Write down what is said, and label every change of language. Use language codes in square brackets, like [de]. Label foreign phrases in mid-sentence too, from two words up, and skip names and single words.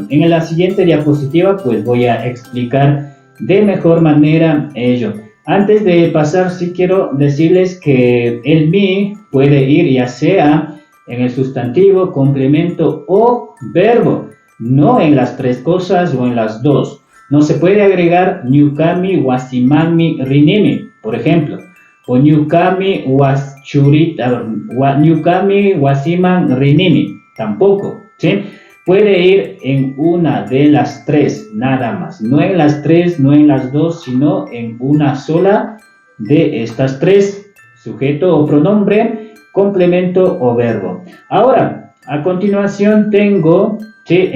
[es] En la siguiente diapositiva pues voy a explicar de mejor manera ello. Antes de pasar, sí quiero decirles que el mi puede ir ya sea en el sustantivo, complemento o verbo, no en las tres cosas o en las dos. No se puede agregar [qu] ñukami wasimanmi rinimi, [es] por ejemplo, o [qu] ñukami ñukami wasiman rinimi, [es] tampoco, ¿sí? Puede ir en una de las tres, nada más. No en las tres, no en las dos, sino en una sola de estas tres, sujeto o pronombre, complemento o verbo. Ahora, a continuación tengo, ¿sí?